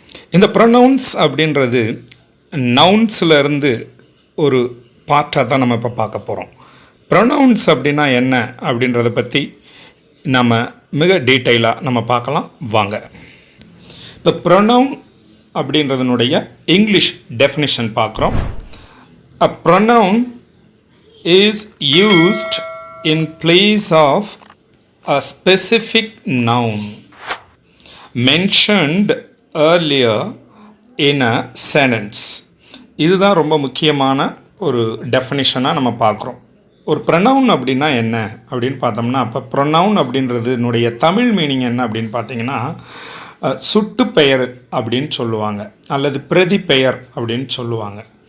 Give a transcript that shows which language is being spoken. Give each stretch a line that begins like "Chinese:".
Tamil: இந்த ப்ரொனவுன்ஸ் அப்படின்றது நவுன்ஸில் ஒரு பார்ட்டாக தான் நம்ம இப்போ பார்க்க போகிறோம். ப்ரொனவுன்ஸ் அப்படின்னா என்ன அப்படின்றத பற்றி நம்ம மிக டீட்டெயிலாக நம்ம பார்க்கலாம் வாங்க. இப்போ ப்ரொனவுன் அப்படின்றதனுடைய இங்கிலீஷ் டெஃபினிஷன் பார்க்குறோம்.
English: A pronoun is used in place of a specific noun mentioned earlier in a sentence.
Tamil: இதுதான் ரொம்ப முக்கியமான ஒரு டெஃபினிஷனாக நம்ம பார்க்குறோம். ஒரு ப்ரொனவுன் அப்படின்னா என்ன அப்படின்னு பார்த்தோம்னா, அப்போ ப்ரொனவுன் அப்படின்றதுனுடைய தமிழ் மீனிங் என்ன அப்படின்னு பார்த்தீங்கன்னா, சுட்டு பெயர் அப்படின்னு சொல்லுவாங்க, அல்லது பிரதி பெயர் அப்படின்னு சொல்லுவாங்க.